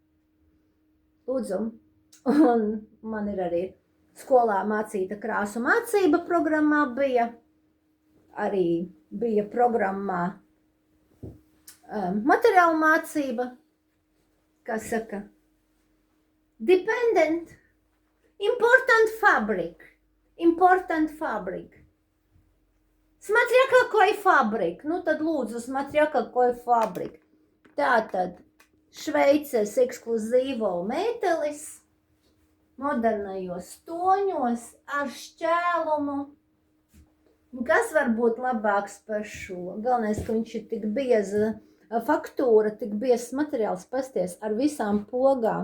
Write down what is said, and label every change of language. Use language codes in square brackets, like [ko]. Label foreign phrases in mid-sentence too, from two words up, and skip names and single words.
[lv] Lūdzu, un man ir arī skolā mācīta krāsu mācība programmā bija, arī bija programmā materiālu mācība, kā saka, [en] dependent, important fabric. [ru] Смотря какой фабрик, [lv] nu tad lūdzu, [ru] смотря какой фабрик. [lv] Tātad Šveices ekskluzīvo mētelis, modernajos toņos ar šķēlumu. Kas var būt labāks par šo? Galvenais, ka viņš ir tik bieza faktūra, tik biezs materiāls, pasties ar visām pogām.